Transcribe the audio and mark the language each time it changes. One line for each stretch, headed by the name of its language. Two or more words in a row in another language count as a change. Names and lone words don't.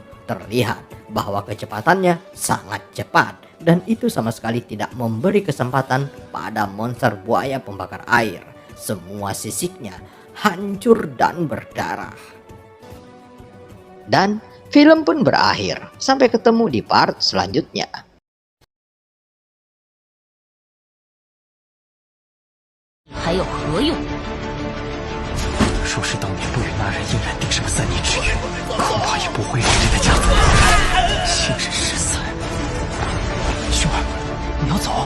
Indonesian: Terlihat bahwa kecepatannya sangat cepat dan itu sama sekali tidak memberi kesempatan pada monster buaya pembakar air. Semua sisiknya hancur dan berdarah. Dan film pun berakhir. Sampai ketemu di part selanjutnya.
Chinese: 还有何用？若是当年陆羽那人硬然顶上3年之约，恐怕也不会是这个架子。现实失散，兄儿，你要走？